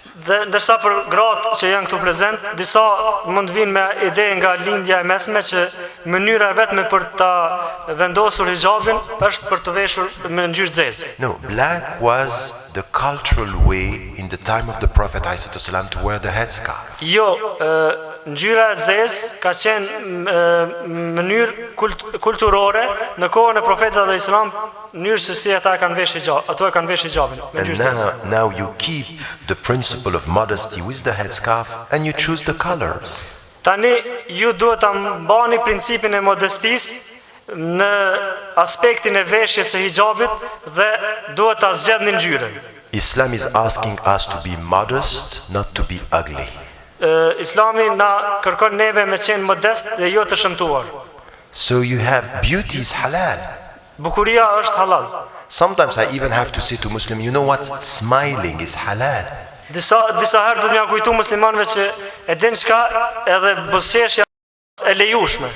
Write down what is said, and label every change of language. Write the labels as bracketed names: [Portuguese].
[Albanian] Dhe ndërsa për gratë që janë këtu prezent, disa mund vinë me ide nga lindja e mesme që mënyra e vetme për ta vendosur hijabin është për të veshur me ngjyrë zezë. [English] No, black was the cultural way in the time of the Prophet ﷺ to wear the headscarf. [Albanian] Jo, ngjyra e zezë ka qenë mënyrë kulturore në kohën e Profetit dhe Islam, mënyrë se si ata kanë veshur hijab, ato e kanë veshur hijabin me [English] And [Albanian] ngjyrë zezë. [English] now you keep the principle of modesty with the headscarf and you choose the colors. [Albanian] Tani ju duhet ta mbani principin e modestisë në aspektin e veshjes së hijabit dhe duhet ta zgjedhni ngjyrën. [English] Islam is asking us to be modest, not to be ugly. [Albanian] Islami na kërkon neve me qenë modest dhe jo të shëmtuar. [English] So you have beauty is halal. [Albanian] Bukuria është halal. [English] Sometimes I even have to say to Muslim, you know what? Smiling is halal. [Albanian] Disa herë do t'ja kujtu muslimanëve që e din çka edhe buzëqeshja e lejushme.